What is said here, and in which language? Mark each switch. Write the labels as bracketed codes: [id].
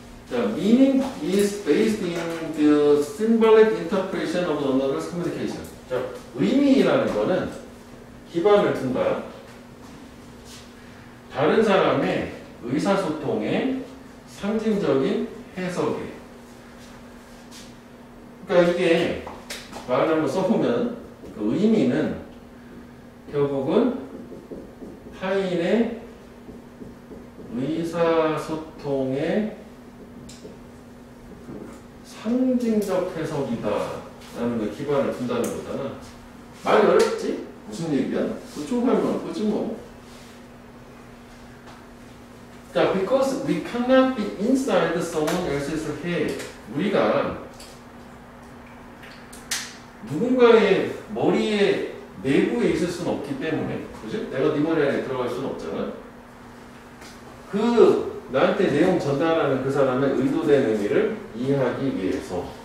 [en] 자, meaning is based in the symbolic interpretation of another's communication. [ko] 자, 의미라는 거는 기반을 둔다. 다른 사람의 의사소통의 상징적인 해석에. 그러니까 이게 말을 한번 써보면 그 의미는 결국은 타인의 의사소통의 상징적 해석이다 라는 걸 기반을 둔다는 거잖아. 말이 어렵지? 무슨 얘기야? 대충 하면 그지 뭐. [en] 자, because we cannot be inside someone else's head. [ko] 우리가 누군가의 머리에 내부에 있을 수는 없기 때문에, 그지? 내가 네 머리 안에 들어갈 수는 없잖아. 그 나한테 내용 전달하는 그 사람의 의도된 의미를 이해하기 위해서.